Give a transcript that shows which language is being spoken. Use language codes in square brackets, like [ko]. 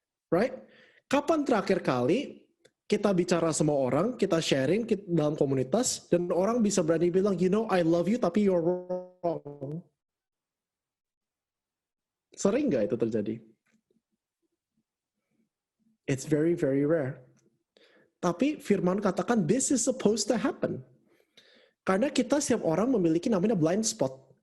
[id] right? Kapan terakhir kali kita bicara sama orang, kita sharing dalam komunitas, dan orang bisa berani bilang, [en] you know, I love you, [id] tapi [en] you're wrong. [id] Sering nggak itu terjadi? [en] It's very, very rare. [id] Tapi firman katakan, [en] this is supposed to happen. [id] Karena kita setiap orang memiliki namanya blind spot.